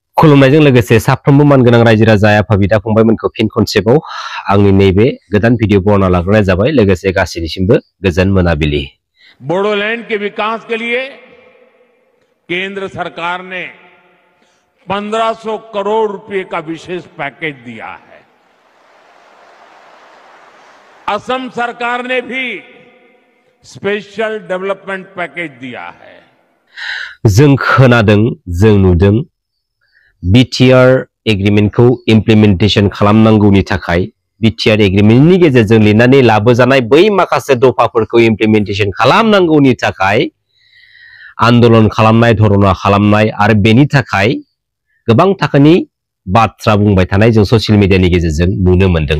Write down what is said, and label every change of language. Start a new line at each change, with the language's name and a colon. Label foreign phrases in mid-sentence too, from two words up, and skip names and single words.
Bodo: खुलुमनायजों लोगोसे साफ्रोमबो मानगोनां रायजो राजा आफा बिदा फंबायमोनखौ फिन खनसेबाव आंनि नैबे गोदान भिडिअ बरना लाग्रोनाय जाबाय लोगोसे गासैनिसिमबो गोजोन मोनाबिलि।
Hindi: बोडोलैंड के विकास के लिए केंद्र सरकार ने 1500 करोड़ रुपए का विशेष पैकेज दिया है। असम सरकार ने भी
English: special development package
Hindi: दिया है।
Bodo: जों खोनादों जों नुदों बीटीआर एग्रीमेंटखौ इमप्लिमेन्टेशन खालामनांगौनि थाखाय बीटीआर एग्रीमेंटनि गेजेरजों लिरनानै लाबोजानाय बै माखासे दफाफोरखौ इमप्लिमेन्टेशन खालामनांगौनि थाखाय आन्दोलन खालामनाय धरना खालामनाय आरो बेनि थाखाय गोबां थाखोनि बाथ्रा बुंबाय थानाय जों ससियेल मिडियानि गेजेरजों नुनो मोनदों।